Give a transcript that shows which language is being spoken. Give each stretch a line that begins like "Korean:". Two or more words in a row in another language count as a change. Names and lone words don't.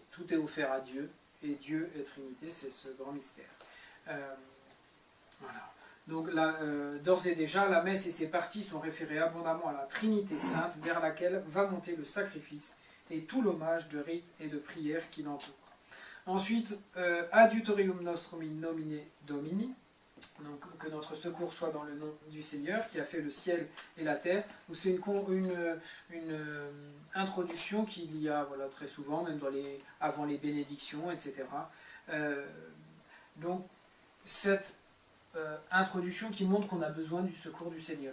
French: Tout est offert à Dieu, et Dieu et Trinité, c'est ce grand mystère. Voilà. Donc d'ores et déjà, la messe et ses parties sont référées abondamment à la Trinité Sainte, vers laquelle va monter le sacrifice et tout l'hommage de rite et de prière qui l'entoure. Ensuite,
Latin: Adiutorium nostrum in nomine Domini,
French: donc que notre secours soit dans le nom du Seigneur qui a fait le ciel et la terre. C'est une introduction qu'il y a voilà, très souvent, même avant les bénédictions, etc. Donc cette introduction qui montre qu'on a besoin du secours du Seigneur.